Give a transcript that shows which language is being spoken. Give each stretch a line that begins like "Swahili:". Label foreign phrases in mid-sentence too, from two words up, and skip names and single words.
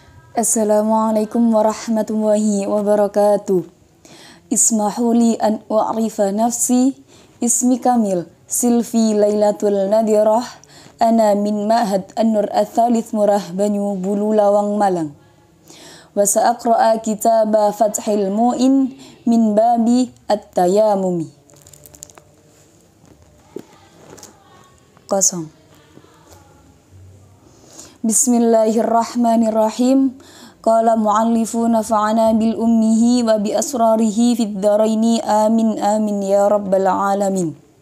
Arabic: السلام عليكم ورحمة الله وبركاته. اسمحوا لي أن أعرف نفسي، اسمي كامل، سيلفي ليلة النادرة، أنا من معهد النور الثالث مورة بانيو بولو لاوانغ مالانغ. وسأقرأ كتاب فتح المعين من باب التيمم.
Indonesian: Kosong.
Arabic: بسم الله الرحمن الرحيم. قال المؤلف نفعنا بعلومه وبأسراره في الدارين آمين آمين يا رب العالمين.